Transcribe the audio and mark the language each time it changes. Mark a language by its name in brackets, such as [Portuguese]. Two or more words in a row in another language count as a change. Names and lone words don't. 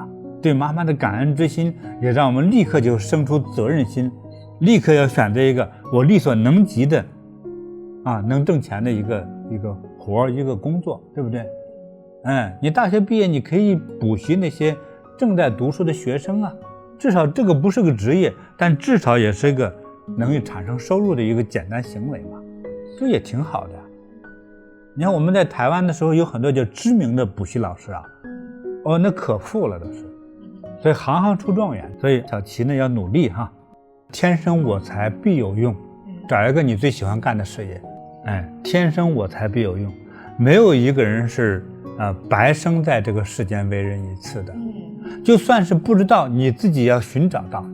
[Chinese] 對媽媽的感恩之心也讓我們立刻就生出責任心，立刻要選擇一個我力所能及的能掙錢的一個活一個工作，对不对？你大學畢業你可以補習那些正在讀書的學生啊， 至少這個不是個職業，但至少也是一個能夠產生收入的一個簡單行為嘛，這也挺好的。你看我们在台湾的时候，有很多叫知名的补習老師啊，那可富了都是，所以行行出狀元。所以小琪呢要努力哈，天生我材必有用，找一個你最喜歡幹的事業，天生我材必有用，沒有一個人是白生在這個世間為人一次的，就算是不知道，你自己要尋找到。